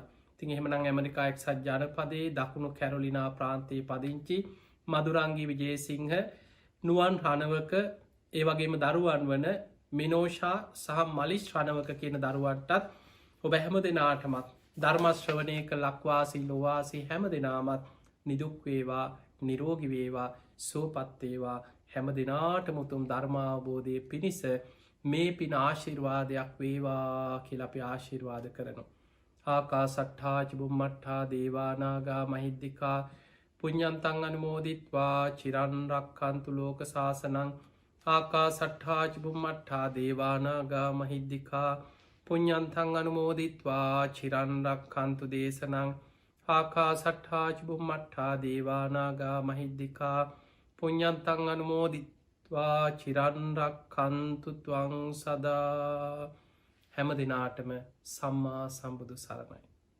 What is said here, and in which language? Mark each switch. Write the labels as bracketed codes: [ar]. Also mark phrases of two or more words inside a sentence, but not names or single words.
[si] තින් එහෙමනං ඇමරිකා එක්සත් ජනපදයේ දකුණු කැරොලිනා ප්‍රාන්තයේ පදිංචි මදුරංගී විජේසිංහ නුවන් රණවක ඒ වගේම දරුවන් වන මිනෝෂා සහ මලිස් රණවක කියන දරුවන්ටත් ඔබ හැම දෙනාටමත් ධර්මශ්‍රවනය කළ ලක්වාසී ලොවාසී හැම දෙනාමත් නිදුක්වේවා නිරෝගිවේවා සෝපත්තේවා හැම දෙනාට මුතුම් ධර්මාවබෝධය පිණිස මේ පින ආශිර්වාදයක් වේවා කියල අපි ආශිර්වාද කරනු. [pi] ආකා සට්ඨාච බුම්මට්ඨා දේවානාගා මහිද්දිකා පුඤ්ඤන්තං අනුමෝදිත්වා චිරන්රක්කන්තු ලෝක සාසනං ආකා සට්ඨාච බුම්මට්ඨා දේවානාගා මහිද්දිකා පුඤ්ඤන්තං අනුමෝදිත්වා චිරන්රක්කන්තු දේශනං ආකා සට්ඨාච බුම්මට්ඨා දේවානාගා මහිද්දිකා පුඤ්ඤන්තං අනුමෝදිත්වා චිරන්රක්කන්තු ත්වං සදා. [si] හැම දිනාටම සම්මා සම්බුදු සරණයි.